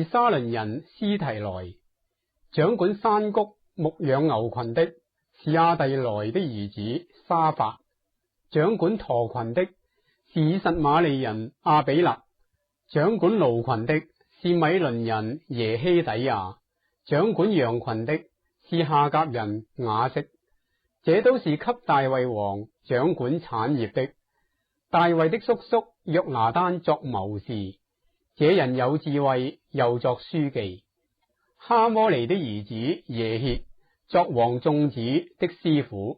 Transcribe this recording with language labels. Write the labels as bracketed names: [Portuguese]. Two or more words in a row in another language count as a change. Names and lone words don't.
[Chinese] 沙崙人斯提來，掌管山谷牧養牛群的是亞蒂來的兒子沙法，掌管駝群的是以實瑪利人亞比勒，掌管驢群的是米倫人耶希底亞，掌管羊群的是夏甲人雅色。這都是給大衛王掌管產業的。大衛的叔叔約拿單作謀士，這人有智慧，又作書記。哈摩尼的兒子耶歇作王眾子的師傅。